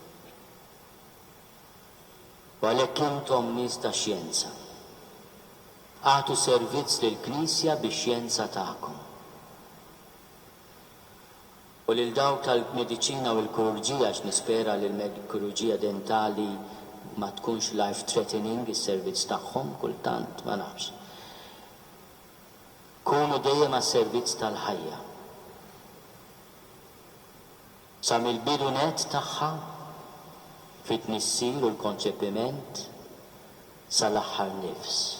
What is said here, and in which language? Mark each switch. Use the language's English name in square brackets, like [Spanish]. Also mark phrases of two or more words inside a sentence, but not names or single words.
[Maltese] U għalhekk intom nies ta' xjenza, għatu servizz lill-Knisja bix-xjenza tagħkom. U lil dawk tal-mediċina u l-kirurġija għax nispera li l-kirurġija dentali ma tkunx [English] life threatening [Maltese] is-servizz tagħhom kultant ma nafx. Kunu dejjem għas-servizz tal-ħajja. Sa mill-bidu net tagħha fit-tnissir u l-konċepiment sal-aħħar nifs.